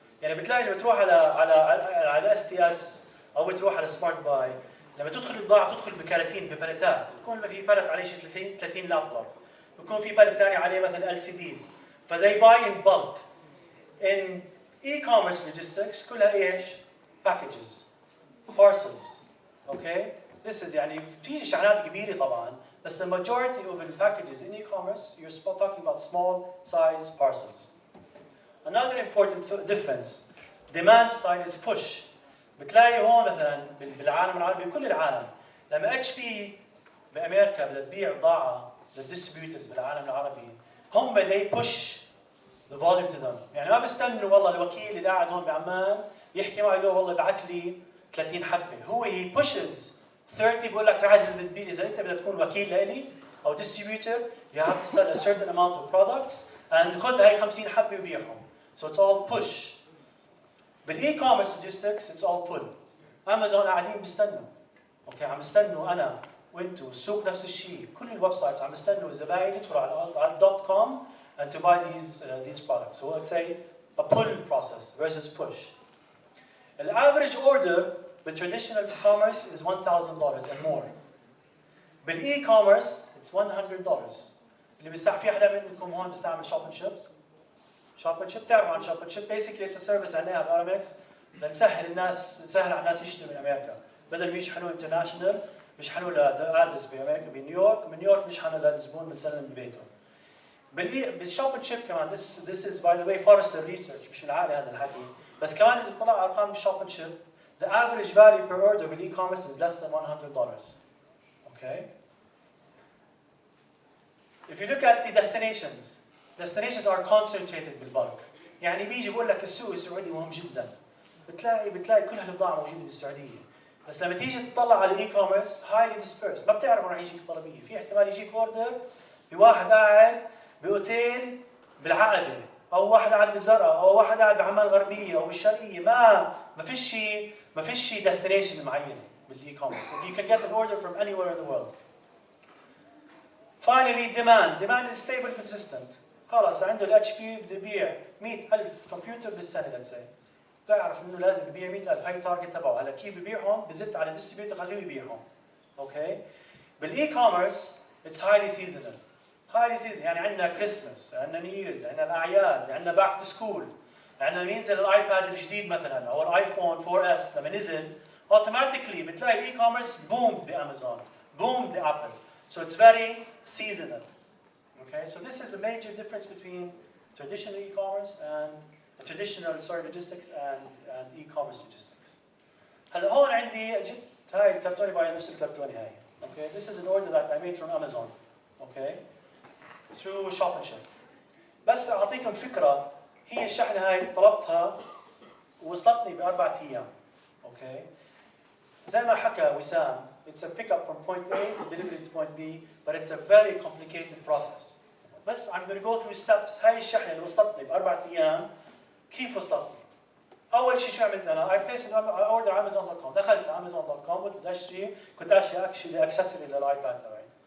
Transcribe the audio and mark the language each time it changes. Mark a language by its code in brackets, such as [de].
[ar] يعني بتلاقي لما تروح على اس تي اس او بتروح على سمارت باي لما تدخل البضاعه تدخل بكراتين بباليتات، بكون في بالت عليه شي 30 لابتوب، بكون في بالت ثاني عليه مثلا ال سي ديز، فذي باي ان بالك. ان اي كوميرس لوجيستكس كلها ايش؟ باكجز، بارسلز، اوكي؟ [en] This is [ar] يعني في شحنات كبيره طبعا، بس [en] the majority of the packages in e-commerce you're talking about small size parcels. Another important difference, demand style is push. [ar] بتلاقي هون مثلا بالعالم العربي بكل العالم لما اتش بي بامريكا بدها تبيع بضاعه للديستريبيوترز بالعالم العربي هم [en] they push the volume to them. [ar] يعني ما بيستنوا والله الوكيل اللي قاعد هون بعمان يحكي معي له والله ابعث لي 30 حبه، هو [en] he pushes [ar] 30 بقول لك اذا انت بدك تكون وكيل لإلي او distributor [en] you have to sell a certain amount of products and [ar] خذ هاي 50 حبه وبيعهم. [en] So it's all push. [ar] بالاي كوميرس لوجيستكس اتس اول بول. امازون قاعدين بيستنوا، اوكي عم يستنوا انا وانتم، السوق نفس الشيء، كل الويب سايتس عم يستنوا الزباين يدخلوا على الدوت كوم [en] and to buy these products. So let's say a pull process versus push. The average order with traditional commerce is $1,000 and more. [ar] بالاي كوميرس [en] it's $100. [ar] اللي بيستعمل في حدا منكم هون بيستعمل شوب اند شيب؟ شوب اند شيب تعرفوا عن شوب اند شيب؟ بيسكلي اتس سيرفيس عندنا بارامكس لنسهل الناس، نسهل على الناس يشتروا من امريكا، بدل ما يشحنوا انترناشونال بيشحنوا لادرس بامريكا بنيويورك، من نيويورك بيشحنوا للزبون بتسلم ببيته. بالشوب اند شيب كمان [en] this is by the way Forrester research [ar] مش من عالي هذا الحكي، بس كمان اذا طلع ارقام بالشوب اند شيب [en] the average value per order [ar] بالاي كوميرس [en] is less than $100. Okay? If you look at the destinations are concentrated بالبلك. [ar] يعني بيجي بقول لك السوق السعودي مهم جدا. بتلاقي كل هالبضاعة موجودة بالسعودية. بس لما تيجي تطلع على الاي كوميرس [en] highly dispersed، [ar] ما بتعرف وين راح يجيك الطلبية، في احتمال يجيك اوردر بواحد قاعد باوتيل بالعقبة، او واحد قاعد بالزرقاء، او واحد قاعد بعمان الغربية او بالشرقية، ما فيش شيء destination معينة بالاي كوميرس. [en] You can get an order from anywhere in the world. Finally, demand is stable and consistent. [ar] خلاص عنده الاتش بي بده يبيع 100,000 كمبيوتر بالسنه [en] let's say. [ar] بيعرف انه لازم يبيع 100,000 هاي التارجت تبعه، هلا كيف ببيعهم؟ بزت على الديستريبيوتر خليه يبيعهم. اوكي؟ بالاي كوميرس اتس هايلي سيزونال. يعني عندنا كريسماس، عندنا نيو ييرز، عندنا الاعياد، عندنا باك تو سكول، عندنا ينزل الايباد الجديد مثلا او الايفون 4 اس لما نزل اوتوماتيكلي بتلاقي الاي كوميرس بوم بامازون، بوم بابل. [en] So it's very seasonal. Okay, so this is a major difference between traditional e-commerce and traditional logistics and e-commerce logistics. [ar] هلا هون عندي جبت هاي الكرتوني باي نفس الكرتوني هاي. [en] Okay, this is an order that I made from Amazon. Okay, through shop and ship. [ar] بس أعطيكم فكرة، هي الشحنة هاي طلبتها ووصلتني ب4 أيام. [en] Okay, [ar] زي ما حكى وسام. [en] It's a pickup from point A to delivery to point B, but it's a very complicated process. [ar] بس [en] I'm going to go through steps. [ar] هاي الشحنة اللي وصلتني ب4 أيام كيف وصلتني؟ أول شيء شو عملت أنا؟ [en] I placed an order on Amazon.com. [ar] دخلت Amazon.com قلت بدي أشتري، كنت أشتري [en] actually [ar] accessory للآيباد تبعي.